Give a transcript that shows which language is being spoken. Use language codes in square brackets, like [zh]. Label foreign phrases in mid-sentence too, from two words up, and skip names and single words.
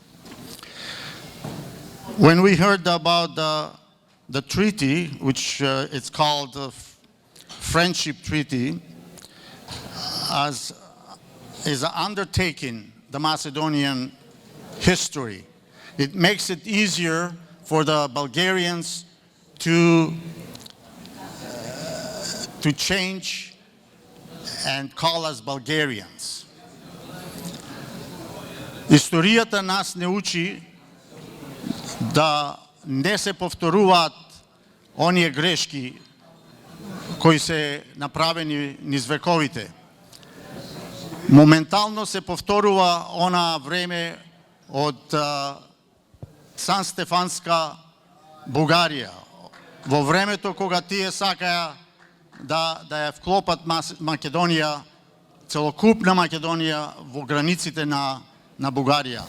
[en] When we heard about the treaty, which it's called the Friendship Treaty, as is undertaking the Macedonian history, it makes it easier for the Bulgarians to change and call us Bulgarians. [mk] Историјата нас не учи да не се повторуваат оние грешки кои се направени низ вековите. Моментално се повторува она време од Сан Стефанска Бугарија, во времето кога тие сакаја да ја вклопат Македонија, целокупна Македонија во границите на Бугарија.